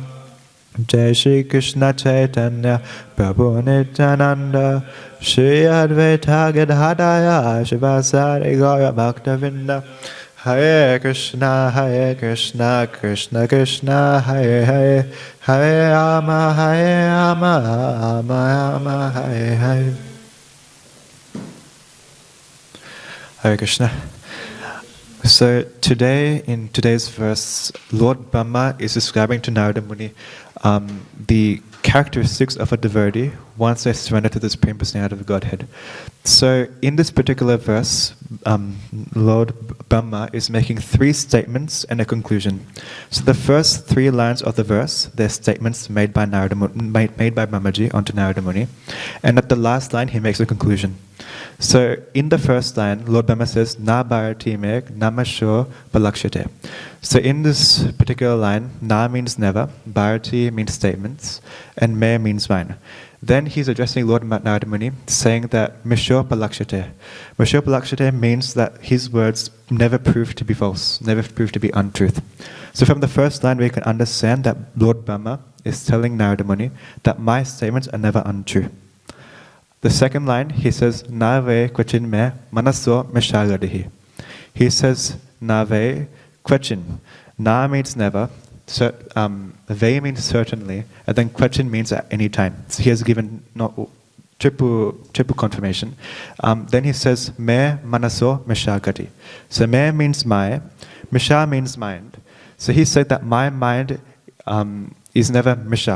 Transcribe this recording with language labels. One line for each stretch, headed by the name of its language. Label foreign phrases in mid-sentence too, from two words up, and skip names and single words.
Sanskrit: Jai Shri Krishna Chaitanya Prabhu Nityananda Shri Advaita Gadadaya Shivasari Gaura Bhaktavinda Hare Krishna Krishna Krishna Hare Hare Hare Rama Rama Rama Hare Hare.
English: Hare Krishna. So today, in today's verse, Lord Brahma is describing to Narada Muni the characteristics of a devotee once they surrender to the Supreme Personality of Godhead. So in this particular verse, Lord Brahma is making 3 statements and a conclusion. So the first 3 lines of the verse, they're statements made by Brahmaji onto Narada Muni. And at the last line, he makes a conclusion. So in the first line, Lord Brahma says,
Sanskrit: Na bharati me namasho balakshate.
English: So in this particular line, na means never, bharati means statements, and me means mine. Then he's addressing Lord Narada Muni, saying that
Sanskrit: misho balakshate. Misho balakshate
English: means that his words never prove to be false, never prove to be untruth. So from the first line, we can understand that Lord Brahma is telling Narada Muni that my statements are never untrue. The second line, he says,
Sanskrit: Na ve kvachin me manaso meshagadihi.
English: He says,
Sanskrit: Na ve kvachin.
English: Na means never, ve means certainly, and then kvachin means at any time. So he has given triple confirmation. Then he says,
Sanskrit: Me manaso meshagati.
English: So me means my, misha means mind. So he said that my mind is never misha.